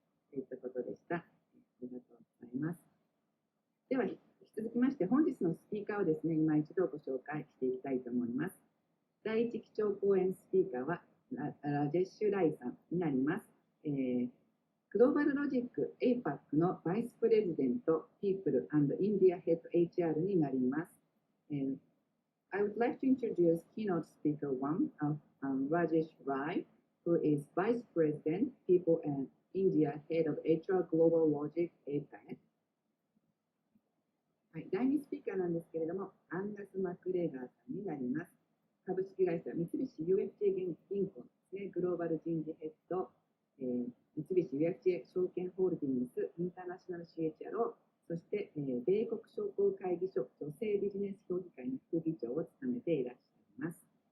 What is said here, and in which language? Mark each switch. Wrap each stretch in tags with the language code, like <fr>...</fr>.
<ja>といったことでした。ありがとうございます。では、引き続きまして、本日のスピーカーをですね、今一度ご紹介していきたいと思います。第一基調講演スピーカーはラジェッシュライさんになります。グローバルロジック APAC のバイスプレジデント People and India Head HR になります。</ja> <en>I would like to introduce keynote speaker 1 of Rajesh Rai, who is Vice President, People and India Head of HR GlobalLogic APAC。</en> <ja>はい、第2スピーカーなんですけれども、アンガス・マクレガーさんになります。株式会社三菱 UFJ 銀行ですね、グローバル人事ヘッド、三菱 UFJ 証券ホールディングス、インターナショナル CHRO、そして、米国商工会議所女性ビジネス評議会の副議長を務めていらっしゃいます。</ja>